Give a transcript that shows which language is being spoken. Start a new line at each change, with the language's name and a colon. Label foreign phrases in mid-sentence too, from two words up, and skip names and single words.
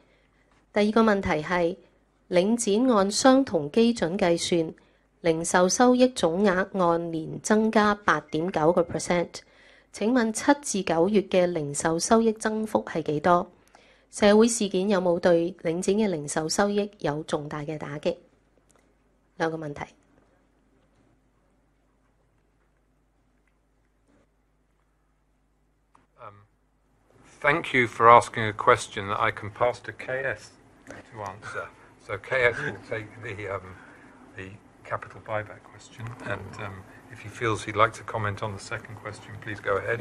Cantonese: 第二個問題係領展按相同基準計算，零售收益總額按年增加8.9%。請問7至9月嘅零售收益增幅係幾多？社會事件有冇對領展嘅零售收益有重大嘅打擊？兩個問題。
English: Thank you for asking a question that I can pass to KS to answer. So KS will take the capital buyback question, and if he feels he'd like to comment on the second question, please go ahead.